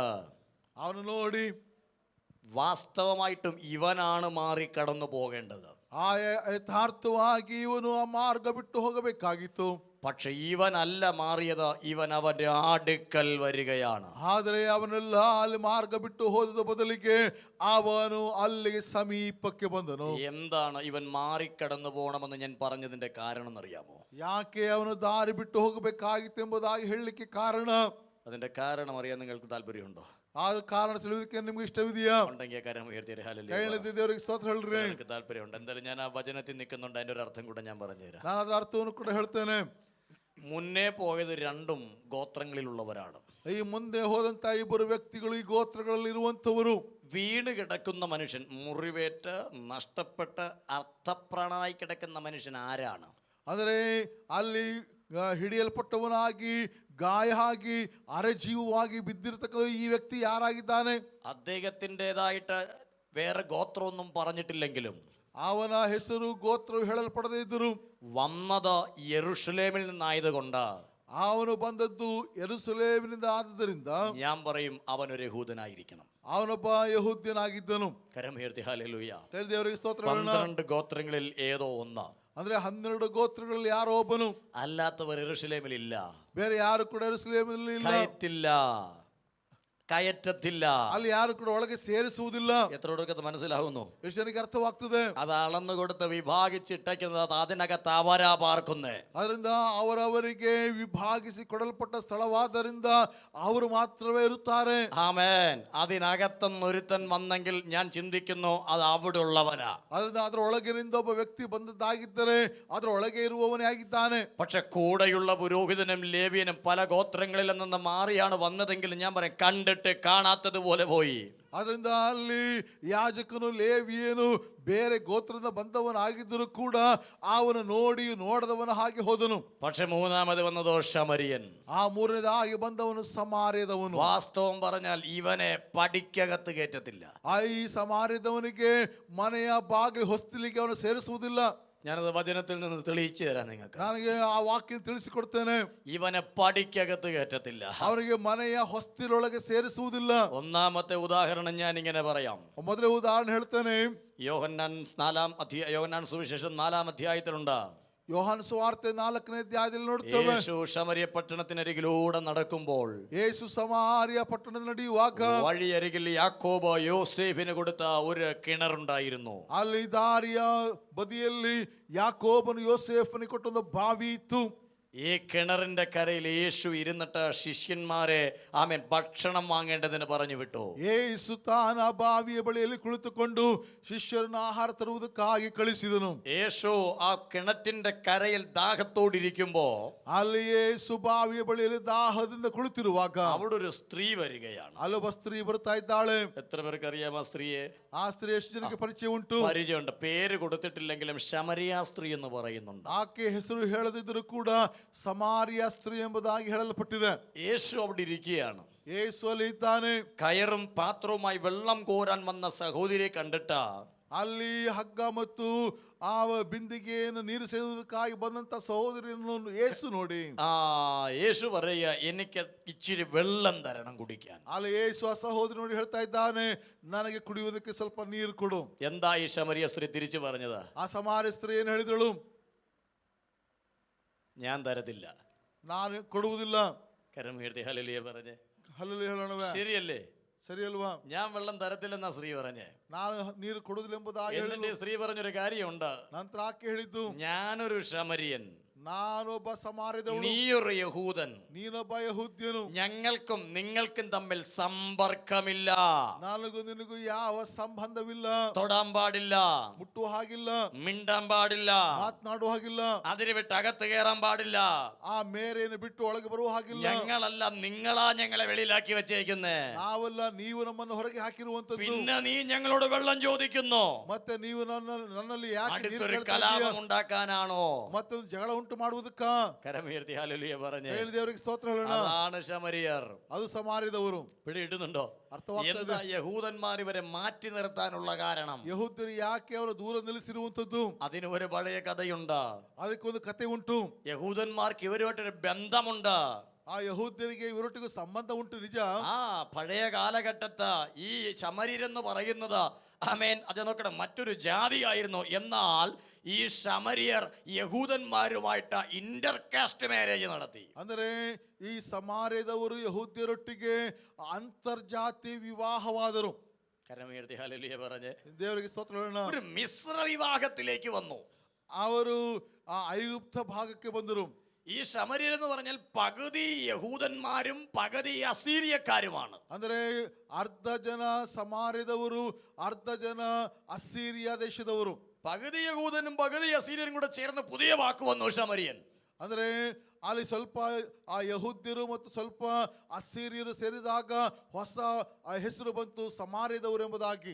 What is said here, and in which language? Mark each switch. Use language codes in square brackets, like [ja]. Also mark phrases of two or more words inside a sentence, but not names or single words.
[kn] ಅವನು ನೋಡಿ [ml] വാസ്തവമായിട്ടും ഇവനാണ് മാറി കടന്നു പോകേണ്ടത്. [kn] ಆ ಯಥಾರ್ಥವಾಗಿ ಇವನು ಆ ಮಾರ್ಗ ಬಿಟ್ಟು ಹೋಗಬೇಕಾಗಿತ್ತು. [ml] പക്ഷെ ഇവനല്ല മാറിയത്, ഇവൻ അവന്റെ അടുക്കൽ വരികയാണ്. [kn] ಆದರೆ ಅವನೆಲ್ಲ ಅಲ್ಲಿ ಮಾರ್ಗ ಬಿಟ್ಟು ಹೋದ ಬದಲಿಗೆ ಅವನು ಅಲ್ಲಿಗೆ ಸಮೀಪಕ್ಕೆ ಬಂದನು. [ml] എന്താണ് ഇവൻ മാറിക്കടന്നു പോകണമെന്ന് ഞാൻ പറഞ്ഞതിന്റെ കാരണം എന്നറിയാമോ? [kn] ಯಾಕೆ ಅವನು ದಾರಿ ಬಿಟ್ಟು ಹೋಗಬೇಕಾಗಿತ್ತು ಎಂಬುದಾಗಿ ಹೇಳಲಿಕ್ಕೆ ಕಾರಣ. [ml] അതിന്റെ കാരണം അറിയാൻ നിങ്ങൾക്ക് താല്പര്യമുണ്ടോ? [kn] ಆ ಕಾರಣ ತಿಳಿಯೋದಕ್ಕೆ ನಿಮ್ಗೆ ಇಷ್ಟವಿದೆಯಾ? [ml] ഉണ്ടെങ്കിൽ കരം ഉയർത്തിയ [kn] ದೇವರಿಗೆ ಸ್ತೋತ್ರ ಹೇಳ್ರಿ. [ml] താല്പര്യമുണ്ട്. എന്തായാലും ഞാൻ ആ വചനത്തിൽ നിൽക്കുന്നുണ്ട്, അതിന്റെ ഒരു അർത്ഥം കൂടെ ഞാൻ പറഞ്ഞുതരാം. [kn] ನಾನು ಅದರ ಅರ್ಥವನ್ನು ಕೂಡ ಹೇಳ್ತೇನೆ. [ml] മുന്നേ പോയത് രണ്ടും ഗോത്രങ്ങളിലുള്ളവരാണ്. [kn] ಈ ಮುಂದೆ ಹೋದಂತ ಇಬ್ಬರು ವ್ಯಕ್ತಿಗಳು ಈ ಗೋತ್ರಗಳಲ್ಲಿ ಇರುವಂತವರು. [ml] വീണ് കിടക്കുന്ന മനുഷ്യൻ, മുറിവേറ്റ് നഷ്ടപ്പെട്ട് അർത്ഥപ്രാണനായി കിടക്കുന്ന മനുഷ്യൻ ആരാണ്? [kn] ಅಂದರೆ ಅಲ್ಲಿ ಹಿಡಿಯಲ್ಪಟ್ಟವನಾಗಿ ಗಾಯ ಆಗಿ ಅರೆಜೀವವಾಗಿ ಬಿದ್ದಿರತಕ್ಕ ಈ ವ್ಯಕ್ತಿ ಯಾರಾಗಿದ್ದಾನೆ? [ml] അദ്ദേഹത്തിൻ്റെതായിട്ട് വേറെ ഗോത്രമൊന്നും പറഞ്ഞിട്ടില്ലെങ്കിലും [kn] ಅವನ ಹೆಸರು ಗೋತ್ರವು ಹೇಳಲ್ಪಡದೇ ಇದ್ದರು [ml] വന്നത് യെരൂശലേമിൽ നിന്നായതുകൊണ്ട് [kn] ಅವನು ಬಂದದ್ದು ಯೆರೂಸಲೇಮಿನಿಂದ ಆದದರಿಂದ [ml] ഞാൻ പറയും അവനൊരു യഹൂദനായിരിക്കണം. [kn] ಅವನೊಬ್ಬ ಯಹೂದ್ಯನಾಗಿದ್ದನು. [ml] കരമുയർത്തി ഹല്ലേലൂയ. [kn] ದೇವರಿಗೆ ಸ್ತೋತ್ರ. [ml] 12 ഗോത്രങ്ങളിൽ ഏതോ ഒന്ന്, [kn] ಅಂದ್ರೆ 12 ಗೋತ್ರಗಳಲ್ಲಿ ಯಾರೋ ಒಬ್ಬನು, [ml] അല്ലാത്തവർ യെരൂശലേമിൽ ഇല്ല. [kn] ಬೇರೆ ಯಾರು ಕೂಡ ಯೆರೂಸಲೇಮಿನಲ್ಲಿ ಇಲ್ಲ, [ml] കയറ്റത്തില്ല, [kn] ಅಲ್ಲಿ ಯಾರು ಕೂಡ ಒಳಗೆ ಸೇರಿಸುವುದಿಲ್ಲ. [ml] എത്ര പേർക്ക് മനസ്സിലാവുന്നു? [kn] ಎಷ್ಟು ಜನಕ್ಕೆ ಅರ್ಥವಾಗ್ತದೆ? [ml] അത് അളന്നു കൊടുത്ത് വിഭാഗിച്ചിട്ടേക്കുന്നത് അതിനകത്ത് അവരാ പാർക്കുന്നേ. [kn] ಅದರಿಂದ ಅವರವರಿಗೆ ವಿಭಾಗಿಸಿ ಕೊಡಲ್ಪಟ್ಟ ಸ್ಥಳವಾದ್ದರಿಂದ ಅವರು ಮಾತ್ರವೇ ಇರುತ್ತಾರೆ. [ml] ആമേൻ. അതിനകത്തുനിന്ന് ഒരുത്തൻ വന്നെങ്കിൽ ഞാൻ ചിന്തിക്കുന്നു അത് അവിടെ ഉള്ളവനാ. [kn] ಅದರಿಂದ ಅದರ ಒಳಗಿನಿಂದ ಒಬ್ಬ ವ್ಯಕ್ತಿ ಬಂದದ್ದಾಗಿದ್ದರೆ ಅದರ ಒಳಗೆ ಇರುವವನೇ ಆಗಿದ್ದಾನೆ. [ml] പക്ഷെ കൂടെയുള്ള പുരോഹിതനും ലേവ്യനും പല ഗോത്രങ്ങളിൽ നിന്ന് മാറിയാണ് വന്നതെങ്കിൽ ഞാൻ പറയും കണ്ടിട്ട് കാണാത്തതുപോലെ പോയി. [kn] ಅದರಿಂದ ಅಲ್ಲಿ ಯಾಜಕನು ಲೇವಿಯನು ಬೇರೆ ಗೋತ್ರದಿಂದ ಬಂದವನಾಗಿದ್ದರೂ ಕೂಡ ಅವನು ನೋಡಿ ನೋಡದವನ ಹಾಗೆ ಹೋದನು. [ml] പക്ഷെ മൂന്നാമത് വന്നതോ ശമരിയൻ. [kn] ಆ ಮೂರನೇದಾಗಿ ಬಂದವನು ಸಮಾರ್ಯದವನು. [ml] വാസ്തവം പറഞ്ഞാൽ ഇവനെ പടിക്കകത്ത് കയറ്റത്തില്ല. [kn] ಈ ಸಮಾರ್ಯದವನಿಗೆ ಮನೆಯ ಬಾಗಿಲು ಹೊಸ್ತಿಲಿಗೆ ಅವನು ಸೇರಿಸುವುದಿಲ್ಲ. [ml] ഞാനത് വചനത്തിൽ നിന്ന് തെളിയിച്ചു തരാം നിങ്ങൾക്ക്. [kn] ನನಗೆ ಆ ವಾಕ್ಯ ತಿಳಿಸಿಕೊಡ್ತೇನೆ. [ml] ഇവനെ പടിക്കകത്ത് കയറ്റത്തില്ല, [kn] ಅವರಿಗೆ ಮನೆಯ ಹೊಸ್ತಿಲೊಳಗೆ ಸೇರಿಸುವುದಿಲ್ಲ. [ml] ഒന്നാമത്തെ ഉദാഹരണം ഞാൻ ഇങ്ങനെ പറയാം. [kn] ಮೊದಲೇ ಉದಾಹರಣೆ ಹೇಳ್ತೇನೆ. [ml] യോഹന്നാൻ സുവിശേഷം 4-ാം അധ്യായത്തിലുണ്ട്. [kn] ಯೋಹಾನ ಸುವಾರ್ತೆ 4ನೇ ಅಧ್ಯಾಯದಲ್ಲಿ ನೋಡ್ತೇವೆ. [ml] യേശു ശമരിയ പട്ടണത്തിനരികിലൂടെ നടക്കുമ്പോൾ [kn] ಯೇಸು ಸಮಾರ್ಯ ಪಟ್ಟಣದ ನಡೆಯುವಾಗ [ml] വഴിയരികിൽ യാക്കോബ് യോസേഫിന് കൊടുത്ത ഒരു കിണറുണ്ടായിരുന്നു. [kn] ಅಲ್ಲಿ ದಾರಿಯ ಬದಿಯಲ್ಲಿ ಯಾಕೋಬನು ಯೋಸೇಫನಿಗೆ ಕೊಟ್ಟೊಂದು ಬಾವಿ ಇತ್ತು. [ml] ഈ കിണറിന്റെ കരയിൽ യേശു ഇരുന്നിട്ട് ശിഷ്യന്മാരെ ഭക്ഷണം വാങ്ങേണ്ടതിന് പറഞ്ഞു വിട്ടു. [kn] ಯೇಸು ತಾನ ಬಾವಿಯ ಬಳಿಯಲ್ಲಿ ಕುಳಿತುಕೊಂಡು ಶಿಷ್ಯರನ್ನು ಆಹಾರ ತರುವುದಕ್ಕಾಗಿ ಕಳಿಸಿದನು. [ml] യേശു ആ കിണറ്റിന്റെ കരയിൽ ദാഹത്തോടിരിക്കുമ്പോ [kn] ಅಲ್ಲಿ ಯೇಸು ಬಾವಿಯ ಬಳಿಯಲ್ಲಿ ದಾಹದಿಂದ ಕುಳಿತಿರುವಾಗ [ml] അവിടെ ഒരു ಸ್ത്രീ വരികയാണ്. [kn] ಅಲ್ಲೊಬ್ಬ ಸ್ತ್ರೀ ಬರ್ತಾ ಇದ್ದಾಳೆ. [ml] എത്ര പേർക്ക് അറിയാം ആ സ്ത്രീയെ? [kn] ಆ ಸ್ತ್ರೀ ಎಷ್ಟು ಜನಕ್ಕೆ ಪರಿಚಯ ಉಂಟು? [ml] പരിചയമുണ്ട്. പേര് കൊടുത്തിട്ടില്ലെങ്കിലും ശമരിയ സ്ത്രീ എന്ന് പറയുന്നുണ്ട്. [kn] ಆಕೆ ಹೆಸರು ಹೇಳದಿದ್ದರೂ ಕೂಡ ಸಮಾರ್ಯ ಸ್ತ್ರೀ ಎಂಬುದಾಗಿ ಹೇಳಲ್ಪಟ್ಟಿದೆ. [ml] യേശു അവിടെ ഇരിക്കുകയാണ്. [kn] ಯೇಸು ಅಲ್ಲಿ ಇದ್ದಾನೆ. [ml] കയറും പാത്രവുമായി വെള്ളം കോരാൻ വന്ന സഹോദരിയെ കണ്ടിട്ട് [kn] ಅಲ್ಲಿ ಹಗ್ಗ ಮತ್ತು ಆ ಬಿಂದಿಗೆಯನ್ನು ನೀರು ಸೇದುವುದಕ್ಕಾಗಿ ಬಂದಂತ ಸಹೋದರಿಯನ್ನು ಯೇಸು ನೋಡಿ [ml] യേശു പറയുക എനിക്ക് ഇച്ചിരി വെള്ളം തരണം കുടിക്കാൻ. [kn] ಅಲ್ಲಿ ಯೇಸು ಆ ಸಹೋದರಿ ನೋಡಿ ಹೇಳ್ತಾ ಇದ್ದಾನೆ, ನನಗೆ ಕುಡಿಯುವುದಕ್ಕೆ ಸ್ವಲ್ಪ ನೀರು ಕೊಡು. [ml] എന്താ ഈ ശമരിയ സ്ത്രീ തിരിച്ചു പറഞ്ഞത്? [kn] ಆ ಸಮಾರ್ಯ ಸ್ತ್ರೀ ಏನು ಹೇಳಿದಳು? [ml] ഞാൻ തരത്തില്ല, [kn] ನಾನು ಕೊಡುವುದಿಲ್ಲ. [ml] കരം ഉയർത്തി ഹല്ലേലൂയ പറഞ്ഞേ. [kn] ಹಲ್ಲೆಲೂಯಾ ಹೇಳೋಣವೇ? [ml] ശരിയല്ലേ? [kn] ಸರಿ ಅಲ್ವಾ? [ml] ഞാൻ വെള്ളം തരത്തില്ലെന്നാ സ്ത്രീ പറഞ്ഞേ. [kn] ನಾನು ನೀರು ಕೊಡುವುದಿಲ್ಲ ಎಂಬುದಾಗಿ [ml] എന്നിട്ട് സ്ത്രീ പറഞ്ഞൊരു കാര്യമുണ്ട്. [kn] ನಂತರ ಆಕೆ ಹೇಳಿದ್ದು, [ml] ഞാനൊരു ശമരിയൻ, [kn] ನಾನೊಬ್ಬ ಸಮಾರ್ಯದವನು, [ml] നീയൊരു യഹൂദൻ, [kn] ನೀನೊಬ್ಬ ಯಹೂದ್ಯನು, [ml] ഞങ്ങൾക്കും നിങ്ങൾക്കും തമ്മിൽ സമ്പർക്കമില്ല, [kn] ನನಗೂ ನಿನಗೂ ಯಾವ ಸಂಬಂಧವಿಲ್ಲ, [ml] തൊടാൻ പാടില്ല, [kn] ಮುಟ್ಟುವ ಹಾಗಿಲ್ಲ, [ml] മിണ്ടാൻ പാടില്ല, [kn] ಮಾತನಾಡುವ ಹಾಗಿಲ್ಲ, [ml] അതിന് വിട്ട് അകത്ത് കയറാൻ പാടില്ല, [kn] ಆ ಮೇರೆಯನ್ನು ಬಿಟ್ಟು ಒಳಗೆ ಬರುವ ಹಾಗಿಲ್ಲ. [ml] ഞങ്ങളല്ല നിങ്ങളാ ഞങ്ങളെ വെളിയിലാക്കി വെച്ചേക്കുന്നേ. [kn] ನಾವಲ್ಲ, ನೀವು ನಮ್ಮನ್ನು ಹೊರಗೆ ಹಾಕಿರುವಂತದ್ದು. [ml] പിന്നെ നീ ഞങ്ങളോട് വെള്ളം ചോദിക്കുന്നു. [kn] ಮತ್ತೆ ನೀವು ನನ್ನಲ್ಲಿ ಯಾಕೆ ನೀರು [ml] അടുത്തൊരു [kn] ಕೇಳ್ತಾ [ml] കലാപം [kn] ಇದ್ದೀಯ? [ml] ഉണ്ടാക്കാനാണോ? [kn] ಮತ್ತೊಂದು ಜಗಳ ಉಂಟು ಮಾಡುವುದಕ್ಕ? [ml] കരമുയർത്തി ഹല്ലേലൂയ പറഞ്ഞേ. [kn] ಹೇಳಿ ದೇವರಿಗೆ ಸ್ತೋತ್ರ ಹೇಳೋಣ. [ml] അതാണ് ശമരിയർ. [kn] ಅದು ಸಮಾರ್ಯದವರು. [ml] പിടികിട്ടുന്നുണ്ടോ? [kn] ಅರ್ಥವಾಗ್ತದೆ. [ml] എന്താ യഹൂദന്മാർ ഇവരെ മാറ്റി നിർത്താനുള്ള കാരണം? [kn] ಯಹೂದ್ಯರು ಯಾಕೆ ಅವರ ದೂರ ನಿಲ್ಲಿಸಿರುವಂತದ್ದು? [ml] അതിന് ഒരു പഴയ കഥയുണ്ട്. [kn] ಅದಕ್ಕೊಂದು ಕತೆ ಉಂಟು. [ml] യഹൂദന്മാർക്ക് ഇവരുമായിട്ടൊരു ബന്ധമുണ്ട്. [kn] ಆ ಯಹೂದ್ಯರಿಗೆ ಇವರೊಟ್ಟಿಗೆ ಸಂಬಂಧ ಉಂಟು, ನಿಜ. [ml] പഴയ കാലഘട്ടത്ത് ഈ ശമര്യരെന്ന് പറയുന്നത് അത് നോക്കണം മറ്റൊരു ജാതിയായിരുന്നു. എന്നാൽ ഈ ശമര്യർ യഹൂദന്മാരുമായിട്ട് [en] intercaste marriage [ml] നടത്തി. [kn] ಅಂದರೆ ಈ ಸಮಾರ್ಯದವರು ಯಹೂದ್ಯರೊಟ್ಟಿಗೆ ಅಂತರ್ಜಾತಿ ವಿವಾಹವಾದರು. [ml] കരമുയർത്തി ഹല്ലേലൂയ പറഞ്ഞേ. [kn] ದೇವರಿಗೆ ಸ್ತೋತ್ರ ಹೇಳೋಣ. [ml] ഒരു മിശ്ര വിവാഹത്തിലേക്ക് വന്നു. [kn] ಅವರು ಆ ಐಗುಪ್ತ ಭಾಗಕ್ಕೆ ಬಂದರು. [ml] ഈ ശമര്യർ എന്ന് പറഞ്ഞാൽ പകുതി യഹൂദന്മാരും പകുതി അസീരിയക്കാരുമാണ്. [kn] ಅಂದರೆ ಅರ್ಧ ಜನ ಸಮಾರ್ಯದವರು, ಅರ್ಧ ಜನ ಅಸ್ಸೀರಿಯಾ ದೇಶದವರು. [ml] പകുതി യഹൂദനും പകുതി അസീര്യനും കൂടെ ചേർന്ന് പുതിയ വാക്ക് വന്നു ശമര്യൻ. [kn] ಅಂದರೆ ಅಲ್ಲಿ ಸ್ವಲ್ಪ ಆ ಯಹೂದ್ಯರು ಮತ್ತು ಸ್ವಲ್ಪ ಅಸ್ಸೀರಿಯರು ಸೇರಿದಾಗ ಹೊಸ ಹೆಸರು ಬಂತು ಸಮಾರ್ಯದವರು ಎಂಬುದಾಗಿ.